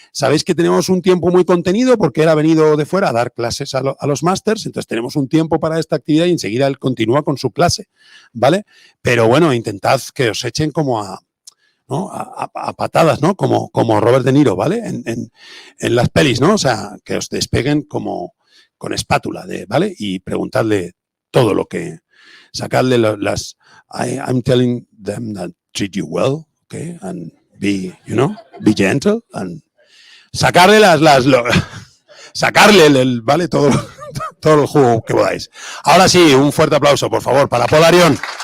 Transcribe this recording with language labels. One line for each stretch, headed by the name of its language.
Spanish: Sabéis que tenemos un tiempo muy contenido porque él ha venido de fuera a dar clases a los másters, entonces tenemos un tiempo para esta actividad y enseguida él continúa con su clase, ¿vale? Pero bueno, intentad que os echen como a patadas, ¿no? Como Robert De Niro, ¿vale? En las pelis, ¿no? O sea, que os despeguen como con espátula, ¿vale? Y preguntadle todo lo que... Sacadle
English: I'm telling them that treat you well, okay? And be gentle and
Spanish: sacarle sacarle ¿vale? Todo el jugo que podáis. Ahora sí, un fuerte aplauso, por favor, para Paul Arion.